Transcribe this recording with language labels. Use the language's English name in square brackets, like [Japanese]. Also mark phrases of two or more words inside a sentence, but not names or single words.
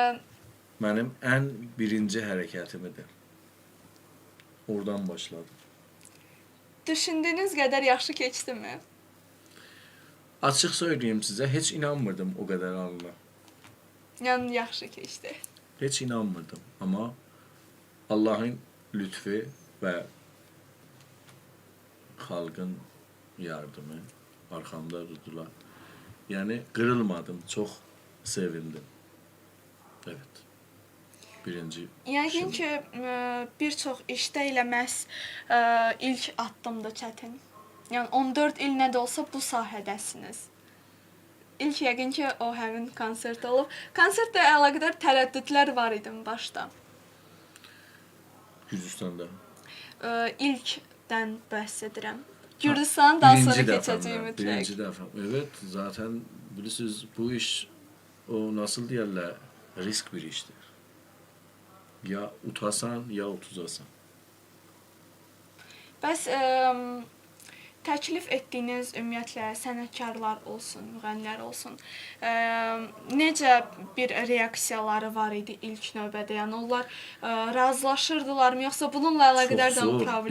[Azerbaijani] Mənim ən birinci hərəkətimidir. Oradan başladım. düşündüyünüz qədər yaxşı keçdimi? Açıq söyleyeyim sizə, heç inanmırdım o qədər alına. Yəni yaxşı keçdi. Heç inanmırdım. [Turkish] Ama Allah'ın lütfu ve halkın yardımı arkamda durdular. Yani kırılmadım, çok sevindim. Evet. [Azerbaijani] Birinci Yəqin işim. ki, bir çox işdə elə məhz ilk addımda çətin. Yəni 14 il nə də olsa bu sahədəsiniz. İlk yəqin ki, o həmin konsert olub. Konsertlə əlaqədar tərəddüdlər var idi başda. Gürcistan'da. İlkdən bəhs edirəm. Gürcistanın daha sonra keçəcəyi mütləq. [Turkish] Birinci defa. Evet, zaten bilirsiniz bu iş o nasıl diyorlar risk bir iştir. [Azerbaijani] Ya utasan ya utuzasan. Bəs təklif etdiyiniz ümumiyyətlə sənətkarlar olsun, müğənnilər olsun, necə bir reaksiyaları var idi ilk növbədə? Yəni onlar razılaşırdılarmı, yoxsa bununla əlaqədar da problem?